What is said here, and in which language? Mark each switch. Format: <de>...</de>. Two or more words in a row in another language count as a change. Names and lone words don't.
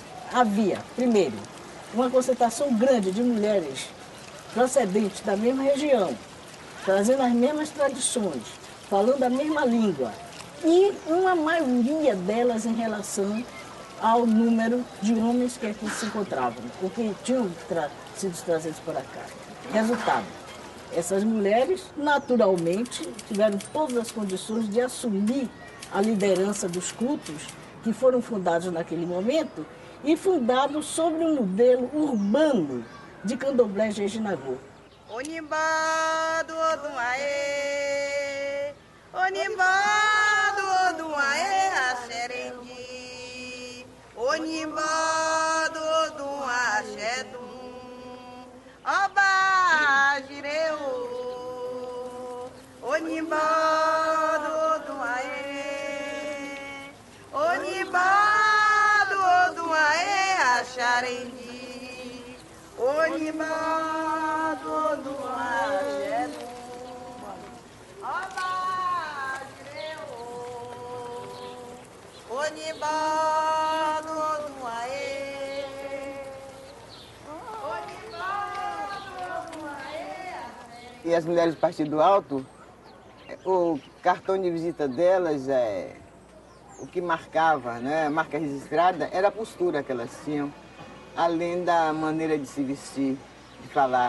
<pt>Havia, primeiro, uma concentração grande de mulheres procedentes da mesma região, trazendo as mesmas tradições, falando a mesma língua, e uma maioria delas em relação ao número de homens que aqui se encontravam, ou que tinham sido trazidos para cá. Resultado, essas mulheres naturalmente tiveram todas as condições de assumir a liderança dos cultos que foram fundados naquele momento, e fundado sobre um modelo urbano de candomblé Jejinagô.</pt> <yo>Onimbá do Odunaê, Onimbá do Odunaê, Axerendi, Onimbá do Odunaê, Axedum, Oba Jireu, Onimbá do Odunaê, Onimbá Xaré,</yo> <pt>aprendi.</pt> <yo>Onibá, todo é Onibá, todo aê.</yo> <pt>E as mulheres do Partido Alto, o cartão de visita delas, o que marcava, né, a marca registrada, era a postura que elas tinham, além da maneira de se vestir, de falar.</pt>